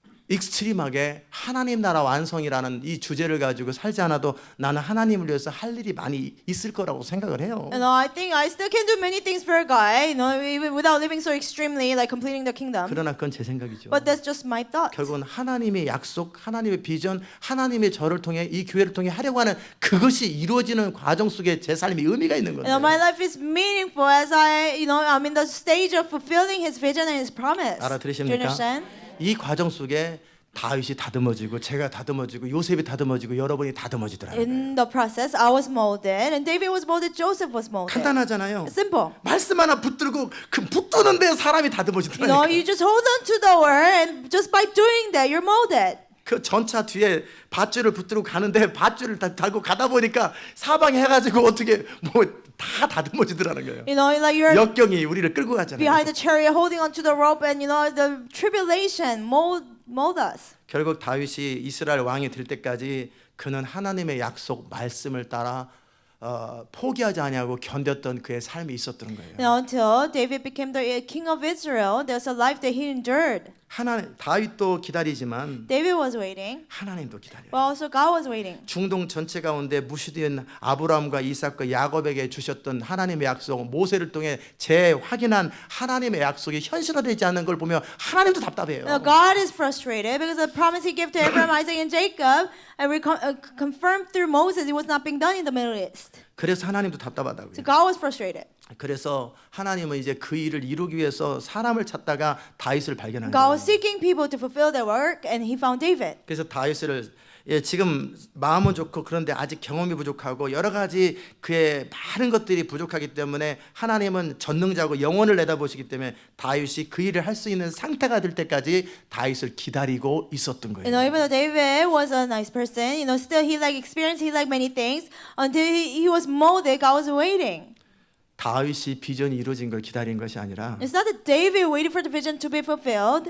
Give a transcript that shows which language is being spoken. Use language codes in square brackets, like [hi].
[ko] 익스트림하게 하나님 나라 완성이라는 이 주제를 가지고 살지 않아도 나는 하나님을 위해서 할 일이 많이 있을 거라고 생각을 해요. [en] And I think I still can do many things for God, even without living so extremely, like completing the kingdom. [ko] 그러나 그건 제 생각이죠. [en] But that's just my thought. [ko] 결국은 하나님의 약속, 하나님의 비전, 하나님의 저를 통해 이 교회를 통해 하려고 하는 그것이 이루어지는 과정 속에 제 삶이 의미가 있는 건데. [en] My life is meaningful as I'm in the stage of fulfilling His vision and His promise. Do you [ko] 알아들으십니까? [en] understand? [ko] 이 과정 속에 다윗이 다듬어지고 제가 다듬어지고 요셉이 다듬어지고 여러분이 다듬어지더라고요. [en] In the process, I was molded, and David was molded. Joseph was molded. [ko] 간단하잖아요. [en] It's simple. [ko] 말씀 하나 붙들고 그 붙드는데 사람이 다듬어지더라고요. [en] You just hold on to the word, and just by doing that, you're molded. [ko] 그 전차 뒤에 밧줄을 붙들고 가는데 밧줄을 달고 가다 보니까 사방에 해가지고 어떻게 뭐 다 다듬어지더라는 거예요. [en] Like you're [ko] 역경이 우리를 끌고 가잖아요. [en] behind the chariot, holding onto the rope, and the tribulation mold us. [ko] 결국 다윗이 이스라엘 왕이 될 때까지 그는 하나님의 약속 말씀을 따라 포기하지 아니하고 견뎠던 그의 삶이 있었던 거예요. [en] Until David became the king of Israel, there's a life that he endured. [ko] 하나님 다윗도 기다리지만 [en] David was waiting, [ko] 하나님도 기다려요. [en] but also God was waiting. [ko] 중동 전체 가운데 무시된 아브라함과 이삭과 야곱에게 주셨던 하나님의 약속, 모세를 통해 재확인한 하나님의 약속이 현실화되지 않는 걸 보면 하나님도 답답해요. [en] God is frustrated because the promise He gave to Abraham, Isaac, and Jacob, and confirmed through Moses, it was not being done in the Middle East. [ko] 그래서 하나님도 답답하다고요. [en] So God was frustrated. [ko] 그래서 하나님은 이제 그 일을 이루기 위해서 사람을 찾다가 다윗을 발견한 [en] God [ko] 거예요. [en] was seeking people to fulfill their work, and He found David. [ko] 그래서 다윗을 지금 마음은 좋고 그런데 아직 경험이 부족하고 여러 가지 그의 많은 것들이 부족하기 때문에 하나님은 전능자고 영원을 내다보시기 때문에 다윗이 그 일을 할 수 있는 상태가 될 때까지 다윗을 기다리고 있었던 거예요. [en] Even though David was a nice person, still he experienced many things until he was molded. God was waiting. [ko] 다윗이 비전이 이루어진 걸 기다린 것이 아니라 [en] It's not that David waited for the vision to be fulfilled.